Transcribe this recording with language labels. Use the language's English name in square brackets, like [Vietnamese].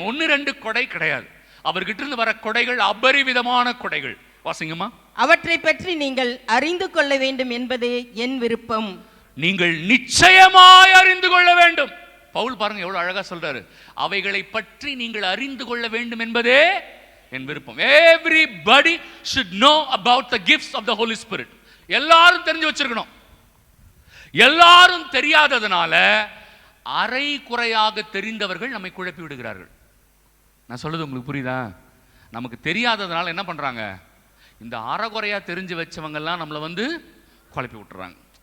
[Tamil] 1-2 கொடை கிடையாது. அவர்கிட்ட இருந்து வர கொடைகள் அபரிவிதமான கொடைகள். வாசிங்கம்மா. அவற்றை பற்றி நீங்கள் அறிந்து கொள்ள வேண்டும் என்பதே என் விருப்பம். நீங்கள் நிச்சயமாய் அறிந்து கொள்ள வேண்டும். பவுல் பாருங்க எவ்வளவு அழகா சொல்றாரு. அவைகளை பற்றி நீங்கள் அறிந்து கொள்ள வேண்டும் என்பதே என் விருப்பம். [English] Everybody should know about the gifts of the Holy Spirit. [Tamil] எல்லாரும் தெரிஞ்சு வச்சிருக்கணும். எல்லாரும் தெரியாததனால அரை குறையாக தெரிந்தவர்கள் நம்மை குழப்பி விடுகிறார்கள். நான் சொல்றது உங்களுக்கு புரியுதா? நமக்கு தெரியாததுனால என்ன பண்றாங்க? இந்த அறகுறையா தெரிஞ்சு வச்சவங்க எல்லாம் நம்மளை குழப்பி விட்டுறாங்க.